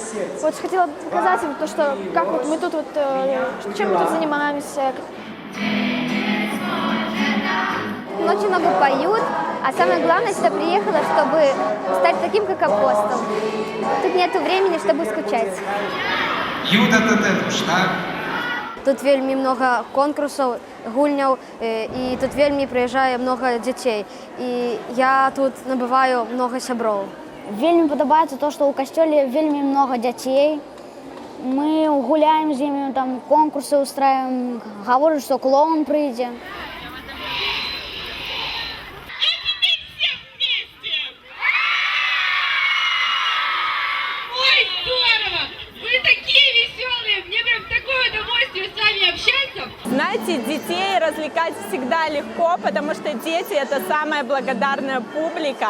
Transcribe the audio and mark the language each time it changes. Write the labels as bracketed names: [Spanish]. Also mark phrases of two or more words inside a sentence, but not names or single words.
[Russian] Вот хотела показать им то, что как вот мы тут, чем мы тут занимаемся. Очень много поют, а самое главное, сюда приехала, чтобы стать таким, как апостол. Тут нету времени, чтобы скучать. Юда Татетуш, так? [Belarusian] Тут вельмі много конкурсаў, гульняў, і тут вельмі прыязджае много дзяцей. І я тут набываю много сяброў. Вельмі падабаецца то, што ў касцёле вельмі много дзяцей. Мы гуляем з імі, там [Russian] конкурсы устраиваем, [Belarusian] гавораць, што клоун прыйдзе. [Russian] Знаете, детей развлекать всегда легко, потому что дети – это самая благодарная публика.